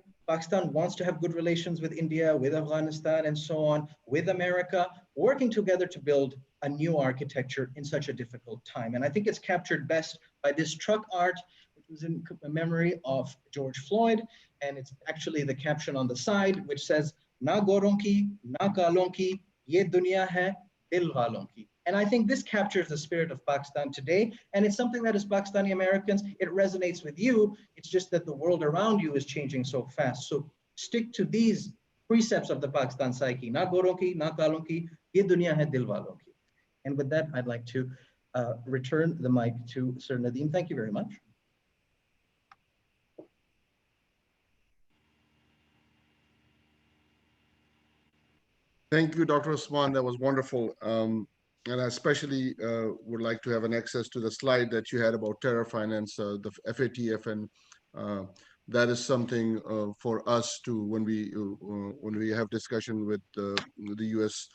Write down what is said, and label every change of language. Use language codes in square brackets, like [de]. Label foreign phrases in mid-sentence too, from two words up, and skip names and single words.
[en] Pakistan wants to have good relations with India, with Afghanistan, and so on, with America, working together to build a new architecture in such a difficult time. And I think it's captured best by this truck art, which was in memory of George Floyd. And it's actually the caption on the side, which says, [ur] "نہ گوروں کی، نہ کالوں کی، یہ دنیا ہے دل والوں کی." [en] And I think this captures the spirit of Pakistan today. And it's something that as Pakistani Americans, it resonates with you. It's just that the world around you is changing so fast. So stick to these precepts of the Pakistan psyche. [ur] نہ گوروں کی، نہ کالوں کی، یہ دنیا ہے دل والوں کی. [en] And with that, I'd like to return the mic to Sir Nadeem. Thank you very much. Thank you, Dr. Osman. That was wonderful. And I especially would like to have an access to the slide that you had about terror finance, the FATF, and that is something for us to, when we have discussion with the U.S.